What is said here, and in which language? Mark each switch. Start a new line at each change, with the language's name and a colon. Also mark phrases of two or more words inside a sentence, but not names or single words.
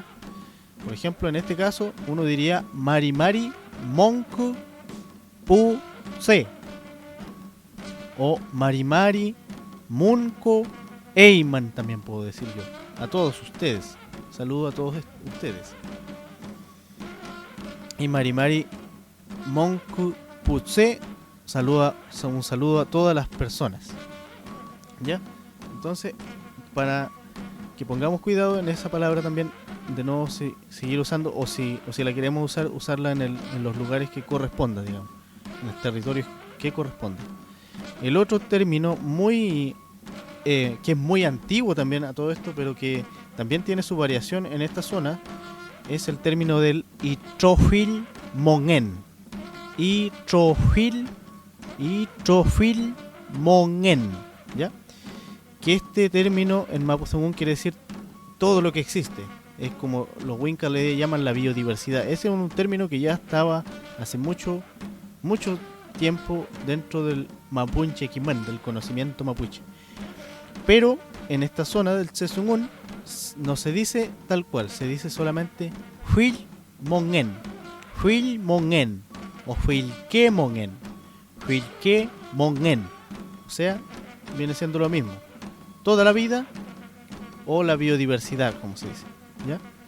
Spanish: Por ejemplo, en este caso uno diría
Mapuche: mari monku pu se, o mari munko eiman,
Spanish: también puedo decir yo. A todos ustedes, saludo a todos ustedes.
Mapuche: Y mari monku putse,
Spanish: un saludo a todas las personas, ¿ya? Entonces, para que pongamos cuidado en esa palabra también, de no seguir usando, o si la queremos usarla en los lugares que corresponda, digamos, en el territorio que corresponda. El otro término que es muy antiguo también a todo esto, pero que también tiene su variación en esta zona, es el término del
Mapuche: itrofil mongen. Itrofil mongen, ¿ya?
Spanish: Que este término en Mapudungun quiere decir todo lo que existe. Es como los Wincas le llaman la biodiversidad. Ese es un término que ya estaba hace mucho tiempo dentro del
Mapuche: Mapuche Quimán,
Spanish: del conocimiento mapuche. Pero en esta zona del Sesungún no se dice tal cual, se dice solamente
Mapuche: Huil Mongen
Spanish: o
Mapuche: Huilque Mongen,
Spanish: o sea, viene siendo lo mismo, toda la vida o la biodiversidad, como se dice, ¿ya?